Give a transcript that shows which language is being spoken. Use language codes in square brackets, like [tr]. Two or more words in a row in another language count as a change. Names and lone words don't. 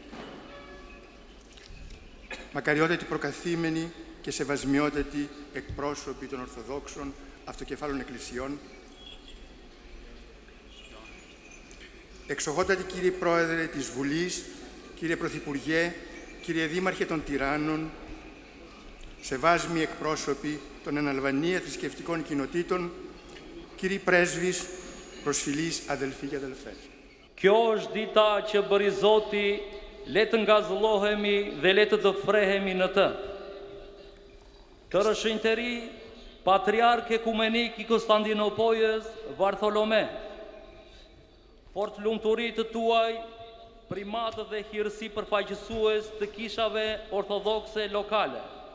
[el] μακαριότατοι προκαθήμενοι και σεβασμιότατοι εκπρόσωποι των Ορθοδόξων αυτοκεφάλων εκκλησιών, εξοχότατοι κύριε Πρόεδρε της Βουλής, κύριε Πρωθυπουργέ, κύριε Δήμαρχε των Τυράννων, σεβάσμοι εκπρόσωποι των εν Αλβανία θρησκευτικών κοινοτήτων, κύριοι πρέσβεις, προσφυλείς αδελφοί και αδελφές. [sq] Kjo është dita që bëri Zoti, le të ngazëllohemi dhe le të dëfrehemi në të. Të rëshënjtëri, Patriark Ekumenik i Konstantinopojës, Vartholome, fort lumturi të tuaj, primatë dhe hirësi përfaqësues të kishave ortodokse lokale.